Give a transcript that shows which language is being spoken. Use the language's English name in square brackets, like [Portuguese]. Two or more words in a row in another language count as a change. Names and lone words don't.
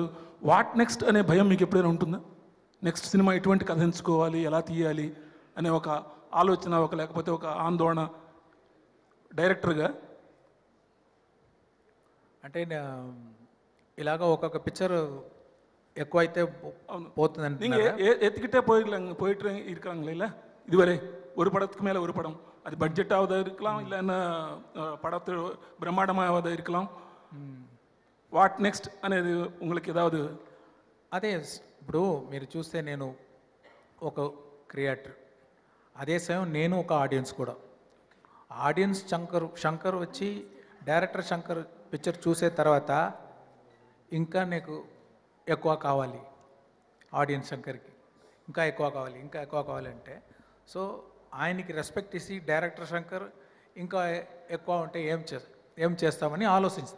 [English] what next [Telugu] అనే భయం మీకు ఎప్పుడైనా ఉంటుందా? నెక్స్ట్ సినిమా ఎటువంటి కథ ఎంచుకోవాలి, ఎలా తీయాలి అనే ఒక ఆలోచన, లేకపోతే ఒక ఆందోళన డైరెక్టర్గా? అంటే ఇలాగ ఒక్కొక్క పిక్చర్ ఎక్కువైతే పోతుందండి. [Tamil] எத்துக்கிட்டே போயிட்டு இருக்காங்களே இல்லை இதுவரை ஒரு படத்துக்கு மேலே ஒரு படம், அது பட்ஜெட் ஆவதாக இருக்கலாம், இல்லைன்னா படத்து பிரம்மாண்டமாவதாக இருக்கலாம். [English] what next [Telugu] అనేది உங்களுக்கு ఏదాவது? అదే ఇప్పుడు మీరు చూస్తే నేను ఒక క్రియేటర్, అదే సమయం నేను ఒక ఆడియన్స్ కూడా. ఆడియన్స్ శంకర్ వచ్చి డైరెక్టర్ శంకర్ పిక్చర్ చూసే తర్వాత ఇంకా నీకు ఎక్కువ కావాలి, ఆడియన్స్ శంకర్కి ఇంకా ఎక్కువ కావాలి అంటే సో ఆయనకి రెస్పెక్ట్ ఇచ్చి డైరెక్టర్ శంకర్ ఇంకా ఎక్కువ ఉంటే ఏం చేస్తామని ఆలోచిస్తాను.